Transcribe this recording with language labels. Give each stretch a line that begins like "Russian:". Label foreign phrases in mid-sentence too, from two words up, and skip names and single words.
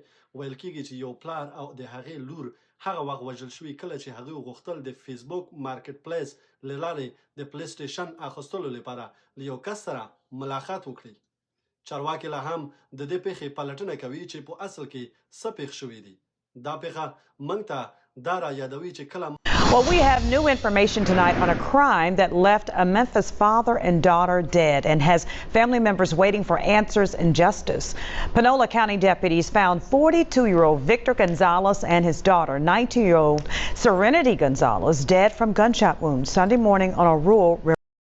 Pashto: ویل کېږي چې یو پلار او د هغې لور هغه وخت وژل شوي کله چې هغوی غوښتل د فیسبوک مارکیټ پلیس له لارې د پلی سټیشن اخیستلو لپاره له یو کس سره ملاقات وکړي. چارواکي لا هم د دې پیښې پلټنه کوي چې په اصل کې څه پیښ شوي دي. دا پیښه موږ ته دا را یادوي چې کله
English: Well, we have new information tonight on a crime that left a Memphis father and daughter dead and has family members waiting for answers and justice. Panola County deputies found 42-year-old Victor Gonzalez and his daughter, 19-year-old Serenity Gonzalez, dead from gunshot wounds Sunday morning on a rural